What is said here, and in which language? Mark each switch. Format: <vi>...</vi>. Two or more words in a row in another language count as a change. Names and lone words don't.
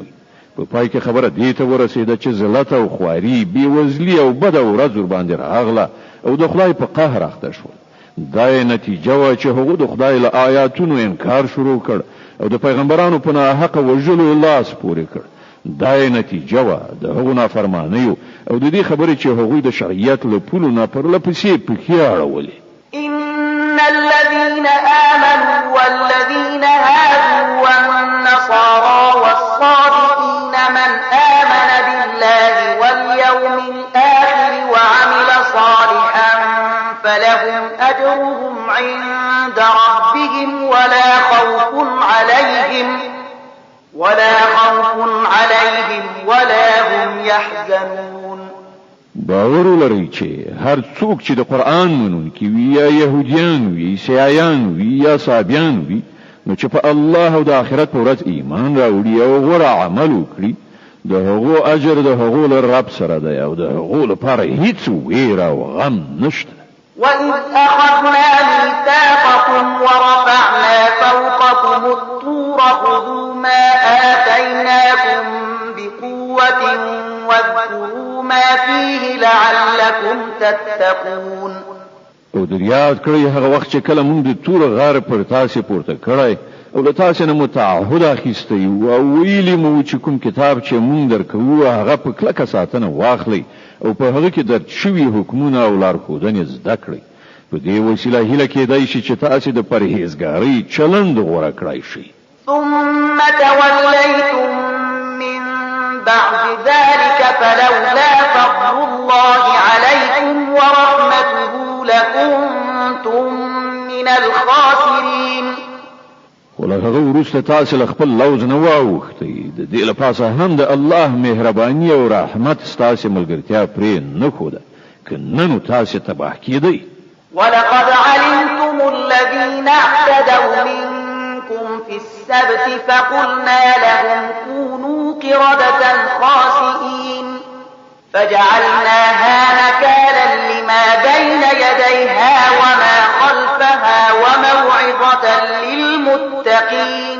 <ps>په پای کې خبره دې ته ورسېده چې ذلت او خواري بېوزلي او بد ورځ ورباندې راغله او د خدای په قهر اخته شول. دا نتیجه وا چې هغه د خدای له آیاتونو انکار شروع کړ او د پیغمبرانو په ناحق وژلو لاس پورې کړ. دا نتیجه وا د هغو نافرمانیو او د دې خبرې چې هغوی د شریعت له پولو نه پرلپسې پښې اړولې.</ps> <ar>إن الذين آمنوا والذين هادوا والنصارى والصابئين من آمن بالله واليوم الآخر وعمل صالحا فلهم أجرهم عند ربهم ولا خوف عليهم ولا هم يحزنون.</ar> <ps>باور لري چې هر څوک چې د قرآن منونکي وي یا يهوديان وي عیسایان وي یا صابیان وي نو چې په الله او د آخرت په ورځ ایمان راوړي او غوره عمل وکړي د هغو اجر د هغو له رب سره دی او د هغو لپاره هیڅ ویره او غم نشته.</ps> <ar>وَإِذْ أَخَذْنَا مِيثَاقَكُمْ وَرَفَعْنَا فَوْقَكُمُ الطُّورَ خُذُوا مَا آتَيْنَاكُمْ بِقُوَّةٍ وَاذْكُرُوا مَا فِيهِ لَعَلَّكُمْ تَتَّقُونَ.</ar> <ps>او در یاد کړئ هغه وخت چې کله موږ د تور غار پر تاسو پورته کړای او له تاسو نه متعهد اخیستی او ویلی مو چې کوم کتاب چې موږ درکو هغه په کلکه ساتنه واخلئ او په هغه کې د شوی حکمونه او لارښوونې زده کړئ. په دې وسیله هیله کېدای شي چې تاسو د پرهیزګارۍ چلند غوره کړئ شي.</ps> <ar>ثم توليتم من بعد ذلك فلولا فضل الله عليكم ورحمته لكنتم من الخاسرين.</ar> <ps>ولهغه وروسته تاسو له خپل لوز نه واوښتئ د دې لپاره هم د الله مهرباني او رحمت ستاسو ملګرتیا پرې نه خوده که نن تاسو تباه کېدئ.</ps> <ar>ولقد علمتم الذين اعتدوا منكم في السبت فقلنا لهم كونوا قردة خاسئين فجعلناها نكالا لما بين يديها وما خلفها وموعظة للمتقين.</ar>